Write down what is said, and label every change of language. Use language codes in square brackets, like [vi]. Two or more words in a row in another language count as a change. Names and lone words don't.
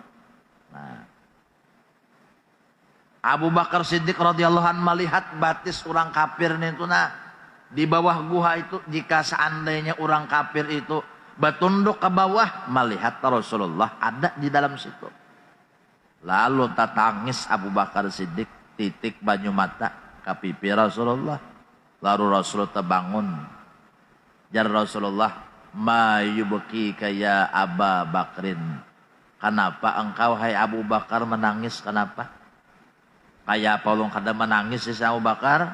[id] Nah, Abu Bakar Siddiq radhiyallahu anhu melihat batis orang kafir itu di bawah guha itu, jika seandainya orang kafir itu bertunduk ke bawah melihat Rasulullah ada di dalam situ. [bjn] Lalu tatangis Abu Bakar Siddiq, titik banyu mata ke pipi Rasulullah. Lalu Rasulullah terbangun. Jar Rasulullah, [ar] ma yubki kaya Aba Bakrin. [id] Kenapa engkau hai Abu Bakar menangis? Kenapa? [bjn] Kayak apa ulun kada menangis si Abu Bakar?